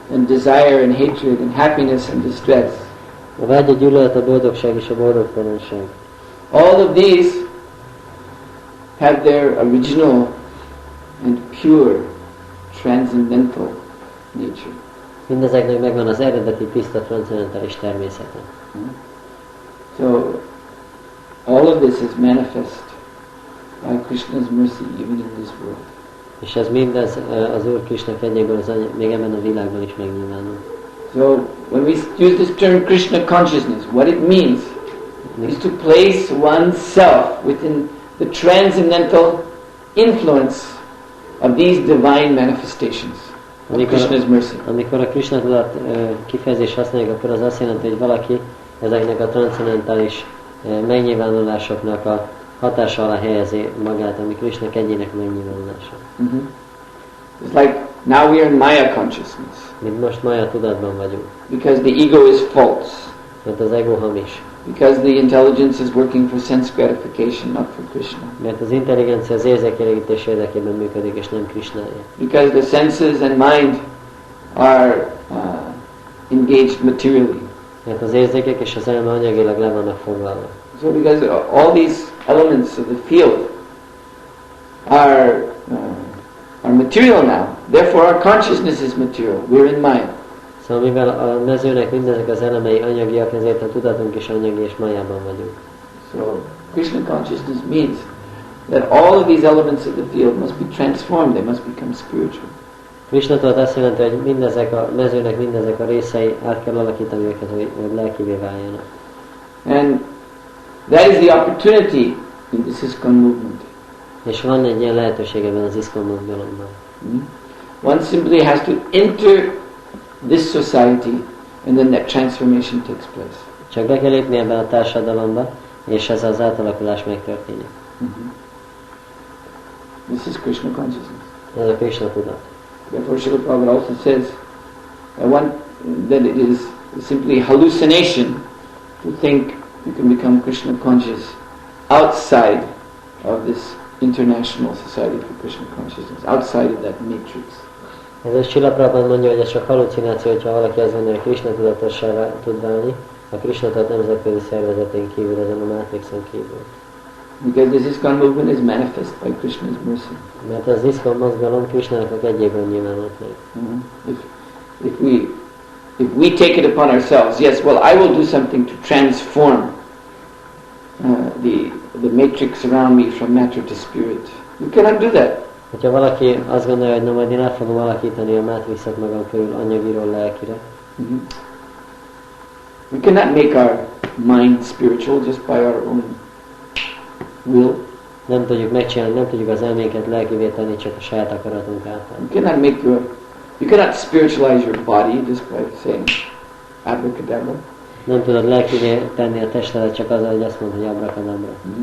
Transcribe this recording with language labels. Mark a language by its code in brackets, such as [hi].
[en] And desire and hatred and happiness and distress. [hu] A vágy, a gyűlölet, a boldogság és a boldogtalanság. [en] All of these have their original and pure transcendental nature. [hu] Mindezeknek megvan az eredeti tiszta transzcendentális természete. [en] So all of this is manifest by Krishna's mercy even in this world. [hu] És ez mindez az Úr Krishna kegyéből még ebben a világban is megnyilvánul. [en] So when we use this term Krishna consciousness, what it means is to place oneself within the transcendental influence of these divine manifestations of Krishna's mercy. [hu] Amikor a Krishna tudat kifejezést használjuk, akkor az azt jelenti, hogy valaki ezeknek a transzcendentális megnyilvánulásoknak a hatása alá helyezi magát, ami Krishna egyének megnyilvánulása. [en] It's like now we are in Maya consciousness. [hu] Mint most Maya tudatban vagyunk. [en] Because the ego is false. [hu] Mert az ego hamis. [en] Because the intelligence is working for sense gratification, not for Krishna. [hu] Mert az intelligencia az érzékelégítés érdekében működik, és nem Krishnája. [en] Because the senses and mind are engaged materially. [hu] Mert az érzékek és az elme anyagilag le vannak foglalva. [en] So because all these elements of the field are material now, therefore our consciousness is material. We're in Maya. [hu] Szóval mivel a mezőnek mindezek az elemei anyagiak, ezért a tudatunk is anyagi és májában vagyunk. [en] So Krishna consciousness means that all of these elements of the field must be transformed, they must become spiritual. [hu] Krishna tudat azt jelenti, hogy mindezek a mezőnek mindezek a részei át kell alakítani őket, hogy lelkivé váljanak. [en] And that is the opportunity in this ISKCON movement. [hu] És van egy ilyen lehetőség ebben az ISKCON mozgalomban. [en] One simply has to enter this society and then that transformation takes place. [hu] Csak be kell lépni ebben a társadalomba, és ez az átalakulás megtörténik. [en] This is Krishna consciousness. [hu] Ez a Krishna tudat. [en] Therefore Srila Prabhupada also says that it is simply hallucination to think you can become Krishna conscious outside of this international society for Krishna consciousness, outside of that matrix. [hu] Ez a Srila Prabhupada mondja, hogy ez csak hallucináció, hogyha valaki azt gondolja, hogy Krishna tudatossá tud válni, a Krishna tudat nemzetközi szervezetén kívül, ezen a mátrixon kívül. [en] Because this ISKCON movement is manifest by Krishna's mercy. [hu] Mert az ISKCON mozgalom Krishnának a kegyéből nyilvánult meg. [en] If we take it upon ourselves, yes, well, I will do something to transform the matrix around me from matter to spirit. You cannot do that. [hu] Hogyha valaki azt gondolja, hogy na majd én át fogom alakítani a mátrixot magam körül anyagiról lelkire. [en] We cannot make our mind spiritual just by our own will. [hu] Nem tudjuk megcsinálni, nem tudjuk az elménket lelkivé tenni csak a saját akaratunk által. [en] You cannot spiritualize your body just by saying abracadabra. [hu] Nem tudod lelkivé tenni a testedet csak azzal, hogy azt mondod, hogy abracadabra.